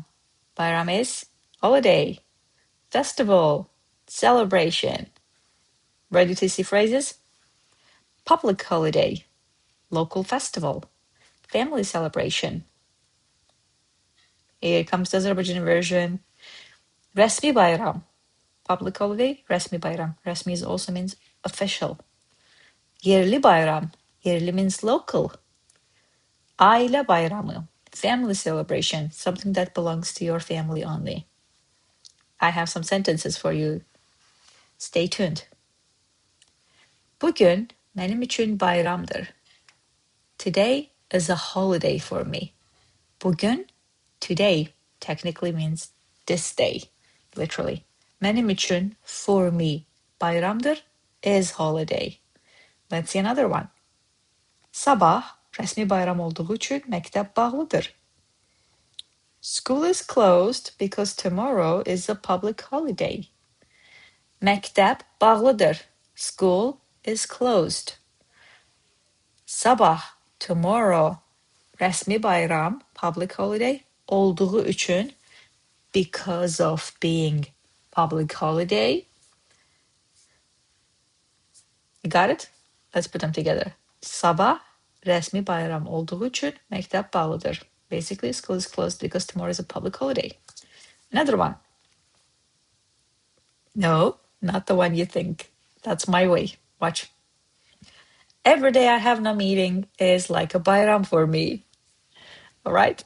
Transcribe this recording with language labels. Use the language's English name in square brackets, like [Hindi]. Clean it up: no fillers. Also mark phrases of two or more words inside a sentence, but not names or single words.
[English] Bayram is holiday, festival, celebration. Ready to see phrases? Public holiday, local festival, family celebration. Here comes the Azerbaijani version. [Azerbaijani] Rəsmi BAYRAM, [English] public holiday, [Azerbaijani] Rəsmi BAYRAM. [English] Rəsmi also means official. [Azerbaijani] Yerli BAYRAM, yerli [English] means local. [Azerbaijani] Ailə BAYRAMı, [English] family celebration, something that belongs to your family only. I have some sentences for you. Stay tuned. [Azerbaijani] Bugün mənim üçün bayramdır. [English] Today is a holiday for me. Bugün, today, technically means this day, literally. [Azerbaijani] Mənim üçün, [English] for me, bayramdır, is holiday. Let's see another one. [Azerbaijani] Sabah, rəsmi bayram olduğu üçün məktəb bağlıdır. [English] School is closed because tomorrow is a public holiday. [Azerbaijani] Məktəb bağlıdır. [English] School is closed. [Azerbaijani] Sabah, tomorrow, rəsmi bayram, [English] public holiday, [Azerbaijani] olduğu üçün, [English] because of being public holiday. You got it? Let's put them together. [Azerbaijani] Sabah, rəsmi bayram olduğu üçün məktəb bağlıdır. [English] Basically, school is closed because tomorrow is a public holiday. Another one. No, not the one you think. That's my way. Watch. Every day I have no meeting is like a bayram for me. All right.